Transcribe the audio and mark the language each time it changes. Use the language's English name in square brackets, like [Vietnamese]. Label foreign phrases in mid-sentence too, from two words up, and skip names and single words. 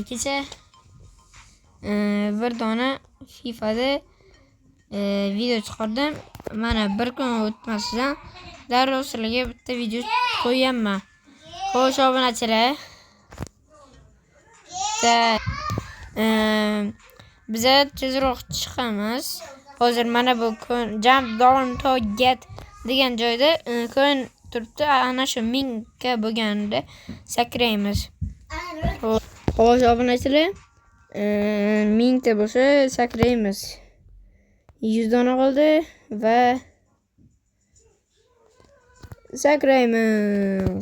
[Uzbek] Kecha bir dona FIFAda video chiqardim. Mana bir kun o'tmasidan darrov sizlarga bitta video qo'yaman. Xo'sh obunachilar. Biza tezroq chiqamiz. Hozir mana bu [English] jump down to get [Uzbek] degan joyda coin turibdi. Ana shu 1000 ka bo'lganda sakraymiz. Xo'sh obunachilar. 1000 ta bo'lsa sakraymiz. 100 dona qoldi va sakraymiz.